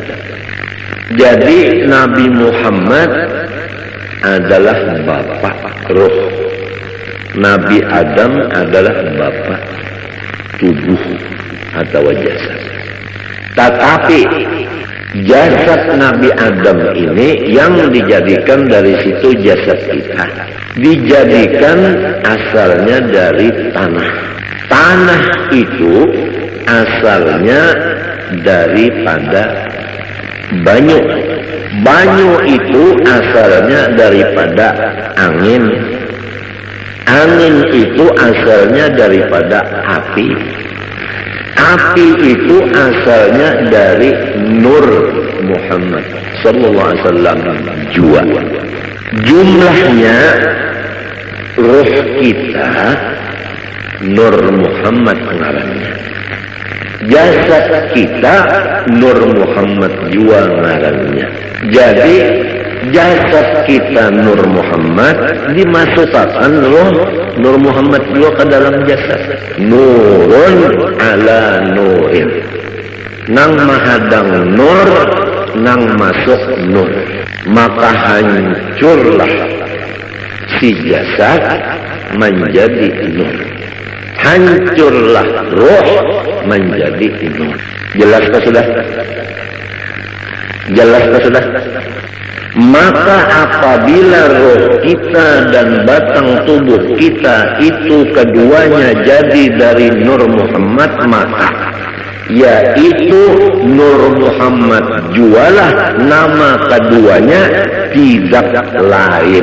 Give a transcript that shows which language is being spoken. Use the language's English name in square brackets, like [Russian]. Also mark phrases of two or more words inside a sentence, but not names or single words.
[Indonesian] Jadi Nabi Muhammad adalah bapak roh, Nabi Adam adalah bapak tubuh atau jasad. Tetapi jasad Nabi Adam ini yang dijadikan dari situ jasad kita, dijadikan asalnya dari tanah. Tanah itu asalnya daripada banyu. Banyu itu asalnya daripada angin. Angin itu asalnya daripada api. Api itu asalnya dari Nur Muhammad [Arabic] صلى الله عليه وسلم [Indonesian] jua. [Banjar] Jumlahnya ruh kita Nur Muhammad ngarannya. Jasad kita Nur Muhammad jua ngarannya. [Indonesian] Jadi jasad kita Nur Muhammad dimasukkan roh Nur Muhammad juga ke dalam jasad. [Arabic] نور على نور, [Banjar] nang mahadang nur, nang masuk nur. [Indonesian] Maka hancurlah si jasad menjadi nur, hancurlah roh menjadi nur. [Banjar] Jelas ke sudah? Jelas ke sudah? [Indonesian] Maka apabila roh kita dan batang tubuh kita itu keduanya jadi dari Nur Muhammad, maka yaitu Nur Muhammad jualah nama keduanya, tidak lain.